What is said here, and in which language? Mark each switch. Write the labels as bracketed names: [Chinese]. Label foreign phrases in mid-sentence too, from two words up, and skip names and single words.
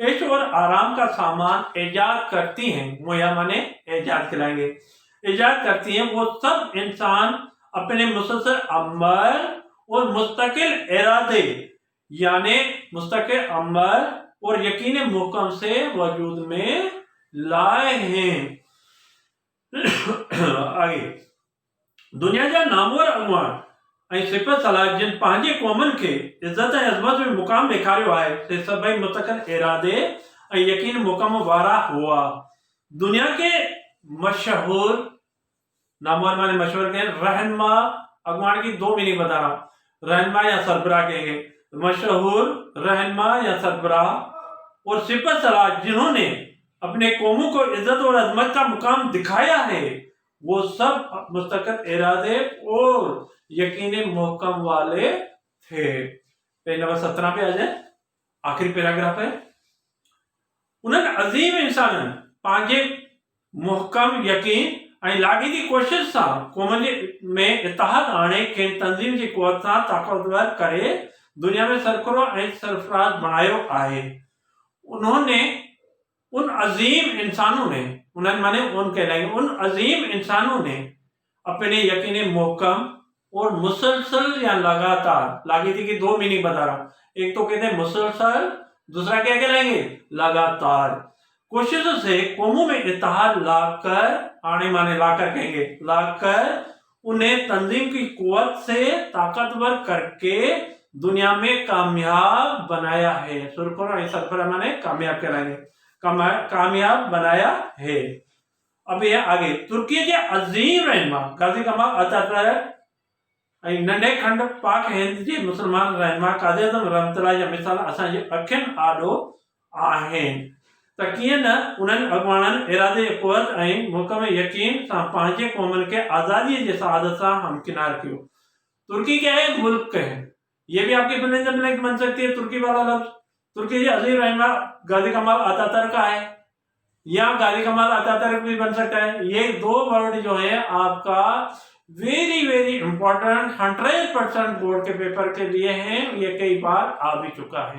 [Urdu] عیش اور آرام کا سامان ایجاد کرتی ہیں، مہیا معنی ایجاد کھلائیں گے، ایجاد کرتی ہیں وہ سب انسان اپنے مسلسل عمل اور مستقل ارادے یعنی مستقل عمل اور یقین محکم سے وجود میں لائے ہیں. [Sindhi] आगे, दुनिया जा नामवर अगवान ऐं सिफ़त सलाह जिन पंहिंजे क़ौमनि खे इज़त ऐं अज़मत में मुक़ाम ॾेखारियो आहे, से सभई मुस्तक़िल इरादे ऐं यकीन मुक़म वारा हुआ। [Urdu] دنیا کے مشہور نامور معنی مشہور کے رہنما، اگوان کی دو میننگ بتا رہا ہوں، رہنما یا سربراہ کہیں گے، مشہور رہنما یا سربراہ اور صفت صلاح جنہوں نے اپنے قوموں کو عزت اور عظمت کا مقام دکھایا ہے، وہ سب مستقل ارادے اور یقین محکم والے تھے. پیج نمبر 17 پہ آ جائے، آخری پیراگراف ہے. [Sindhi] उन्हनि अजीम इंसाननि पंहिंजे मुहकम यकीन ऐं लाॻीती कोशिश सां क़ौमनि में इत्तेहाद आणे खेनि तंज़ीम जी क़ुवत सां ताक़तवर करे दुनिया में सरकरो ऐं सरफराज बणायो आहे। [Urdu] انہوں نے ان عظیم انسانوں نے، انہیں معنی ان کہلائیں گے، ان عظیم انسانوں نے اپنے یقین محکم اور مسلسل یا لگاتار، لاگی تھی کہ دو میننگ بتا رہا ہوں، ایک تو کہتے ہیں مسلسل، دوسرا کیا کہلائیں گے، لگاتار کوششوں سے قوموں میں اتحاد لا کر، آنے معنی لا کر کہیں گے، لا کر انہیں تنظیم کی قوت سے طاقتور کر کے دنیا میں کامیاب بنایا ہے. سرفرا معنی کامیاب کرائیں گے، کامیاب بنایا ہے. اب یہ آگے ترکی کے عظیم رہنما [Sindhi] गाजी कमाल अतातुर्क नंढे खंड पाक हिंद जे मुसलमान रहनुमा काज़ी आज़म रहमतुल्लाह जा मिसाल असांजे अखियुनि आॾो आहिनि त कीअं न उन्हनि अॻुवाणनि इरादे कुव्वत ऐं मुल्क में यकीन सां पंहिंजे क़ौमनि खे आज़ादीअ जे सआदत सां हमकिनार कियो। [Urdu] ترکی کیا ہے، ملک ہے. یہ بھی آپ کی بنیادی بن سکتی ہے ترکی والا لفظ. ترکی کے عظیم رہنما غازی کمال اتاترک کا ہے، یا غازی کمال اتاترک بھی بن سکتا ہے. یہ دو ورڈ جو ہے آپ کا [English] very very important [Urdu] 100% بورڈ کے پیپر کے لیے ہیں، یہ کئی بار آ بھی چکا ہے.